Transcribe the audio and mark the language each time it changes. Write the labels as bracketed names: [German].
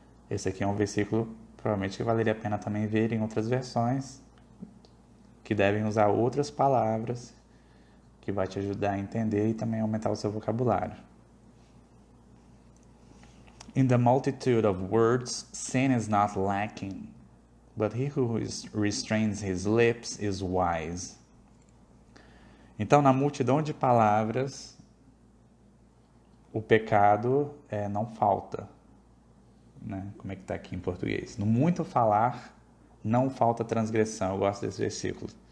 [Portuguese] Esse aqui é um versículo provavelmente que valeria a pena também ver em outras versões, que devem usar outras palavras, que vai te ajudar a entender e também aumentar o seu vocabulário. [English] In the multitude of words, sin is not lacking, but he who restrains his lips is wise. [Portuguese] Então, na multidão de palavras, o pecado não falta, né? Como é que está aqui em português? No muito falar, não falta transgressão. Eu gosto desse versículo.